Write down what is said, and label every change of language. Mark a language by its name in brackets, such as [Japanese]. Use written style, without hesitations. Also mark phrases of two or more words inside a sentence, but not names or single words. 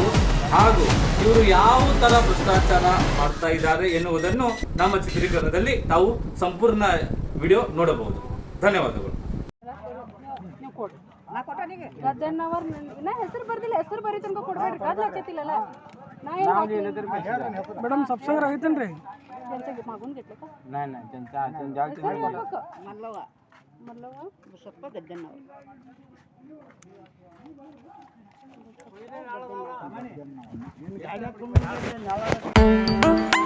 [Kannada] ಹಾಗೂ ಇವರು ಯಾವ ಥರ ಭ್ರಷ್ಟಾಚಾರ ಮಾಡ್ತಾ ಇದ್ದಾರೆ ಎನ್ನುವುದನ್ನು ನಮ್ಮ ಚಿತ್ರೀಕರಣದಲ್ಲಿ ತಾವು ಸಂಪೂರ್ಣ ವಿಡಿಯೋ ನೋಡಬಹುದು. ಧನ್ಯವಾದಗಳು. ಹೆಸರು ಬರ್ದಿಲ್ಲ, ಹೆಸರು ಬರೀ ತನಕ ಕೊಡ್ಬೇಡ್ರಿ, ಕದ್ಲ ಹಾಕೈತಿಲ್ಲಲ್ಲ. [English] madam subscriber [Kannada] ಆಗೈತೇನ್ರಿ? [Marathi] मागून घेतलं का? नाही त्यांचा मल्लव बसप्पा गद्दन्नावर